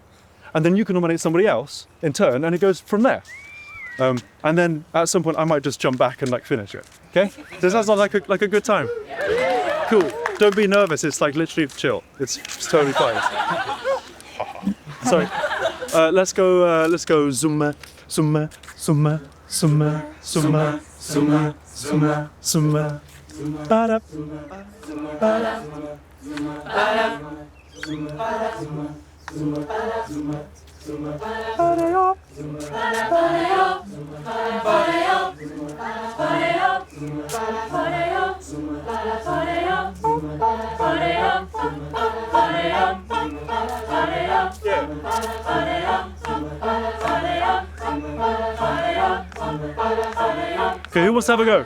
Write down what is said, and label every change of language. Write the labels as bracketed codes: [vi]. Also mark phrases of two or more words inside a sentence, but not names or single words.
[en] And then you can nominate somebody else in turn, and it goes from there. And then at some point, I might just jump back and like finish it. Okay? Does that sound like a good time? Cool. Don't be nervous. It's like literally chill. It's totally fine. Sorry. Let's go. Zumba, zumba, zumba, zumba, zumba, zumba, zumba, zumba. Ba-da, ba-da, ba-da, ba-da. Okay, who wants to have a go?